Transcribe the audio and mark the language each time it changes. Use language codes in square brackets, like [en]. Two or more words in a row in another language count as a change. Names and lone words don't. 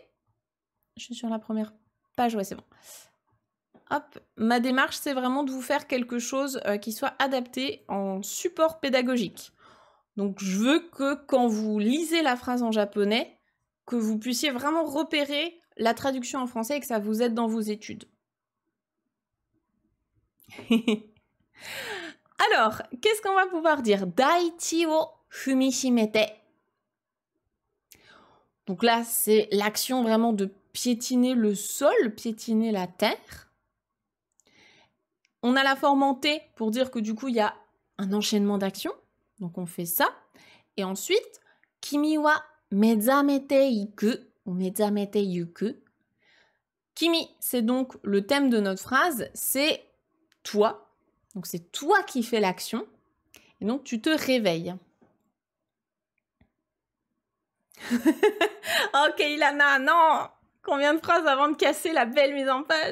[fr] Je suis sur la première page, ouais, c'est bon. Hop, ma démarche, c'est vraiment de vous faire quelque chose qui soit adapté en support pédagogique. Donc, je veux que quand vous lisez la phrase en japonais, que vous puissiez vraiment repérer la traduction en français et que ça vous aide dans vos études. Alors, qu'est-ce qu'on va pouvoir dire? [ja] 大地を踏みしめて. [fr] Donc là, c'est l'action vraiment de piétiner le sol, piétiner la terre. On a la forme en T pour dire que du coup, il y a un enchaînement d'actions. Donc on fait ça. Et ensuite, [ja] 君は目覚めていく ou 目覚めてゆく. [fr] Kimi, c'est donc le thème de notre phrase, c'est toi. Donc c'est toi qui fais l'action. Et donc tu te réveilles. Ok, Ilana, non! Combien de phrases avant de casser la belle mise en page?